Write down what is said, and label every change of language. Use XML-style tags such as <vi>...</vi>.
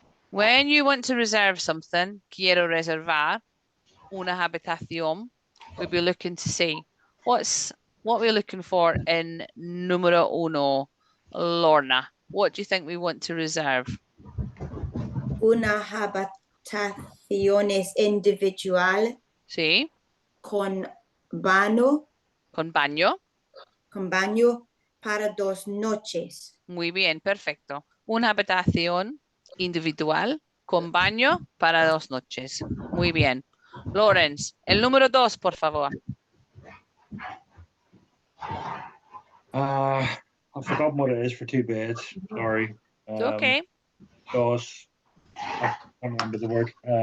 <en>When you want to reserve something,</en> <es>quiero reservar una habitación,</es> <en>we'll be looking to see what we're looking for in</en> <es>número uno,</es> <en>Lorna. What do you think we want to reserve?</en> <es>Una habitación individual. Sí. Con baño. Con baño. Con baño para 2 noches. Muy bien, perfecto. Una habitación individual con baño para 2 noches. Muy bien. Lawrence, el número 2, por favor.</es> <en>I've forgotten what it is for 2 beds. Sorry. Okay.</en> <es>Dos.</es> <en>I can't remember the word.</en>